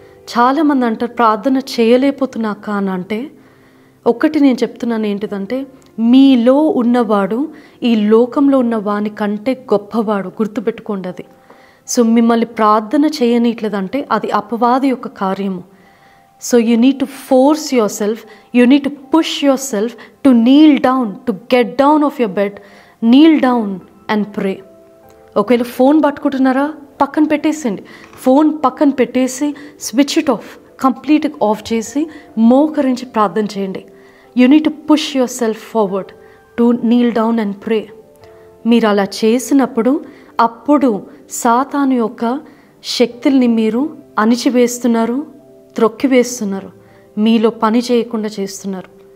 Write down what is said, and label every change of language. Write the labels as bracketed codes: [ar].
[te] చాలామంది అంటారు ప్రార్థన చేయలేకపోతున్నాక అని. అంటే ఒకటి నేను చెప్తున్నాను ఏంటిదంటే, మీలో ఉన్నవాడు ఈ లోకంలో ఉన్న వాని కంటే గొప్పవాడు, గుర్తుపెట్టుకోండి అది. సో మిమ్మల్ని ప్రార్థన చేయనీయట్లేదంటే అది అపవాది యొక్క కార్యము. [en] So you need to force yourself, you need to push yourself to kneel down, to get down of your bed, kneel down and pray. [te] ఒకవేళ ఫోన్ పట్టుకుంటున్నారా, పక్కన పెట్టేసేయండి. ఫోన్ పక్కన పెట్టేసి [en] switch it off, [te] కంప్లీట్గా ఆఫ్ చేసి మోకరించి ప్రార్థన చేయండి. [en] You need to push yourself forward to kneel down and pray. [te] మీరు అలా చేసినప్పుడు అప్పుడు సాతాను యొక్క శక్తుల్ని మీరు అణిచివేస్తున్నారు, త్రొక్కివేస్తున్నారు, మీలో పని చేయకుండా చేస్తున్నారు.